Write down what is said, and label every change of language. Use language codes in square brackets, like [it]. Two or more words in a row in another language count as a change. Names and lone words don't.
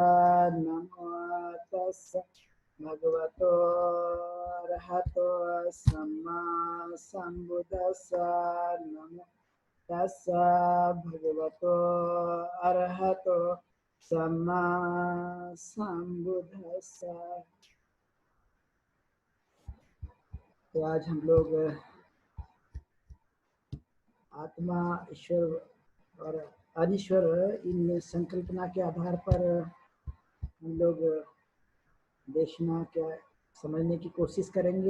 [pi] नमो तस्सा भगवतो अरहतो सम्मा सम्बुद्धस्सा। नमो तस्सा भगवतो अरहतो सम्मा सम्बुद्धस्सा। [hi] तो आज हम लोग आत्मा, ईश्वर और अधीश्वर इन संकल्पना के आधार पर हम लोग देखना क्या समझने की कोशिश करेंगे।